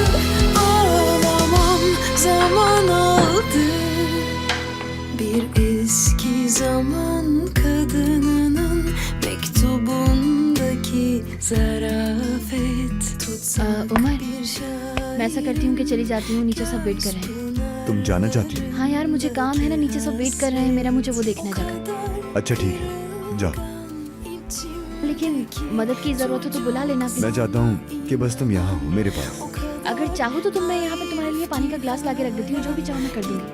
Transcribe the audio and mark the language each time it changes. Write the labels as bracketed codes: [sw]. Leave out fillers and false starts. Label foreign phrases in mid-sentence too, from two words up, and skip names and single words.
[tr] Ağlamam zaman aldı. Bir eski zaman kadınının mektubundaki zarafet tutsa उमर bir şair. [hi] मैं ऐसा करती हूँ कि चली जाती हूँ, नीचे सब वेट कर रहे हैं। तुम जाना चाहती हो? हाँ यार मुझे काम है ना, नीचे सब वेट कर रहे हैं मेरा, मुझे वो देखना जाकर। अच्छा ठीक है, जाओ। लेकिन मदद की जरूरत हो तो बुला लेना मैं प्लीज। चाहता हूँ कि बस तुम यहाँ हो मेरे पास। अगर चाहो तो मैं यहाँ पे तुम्हारे लिए पानी का ग्लास लाके रख देती हूँ, जो भी चाहो मैं कर दूंगी।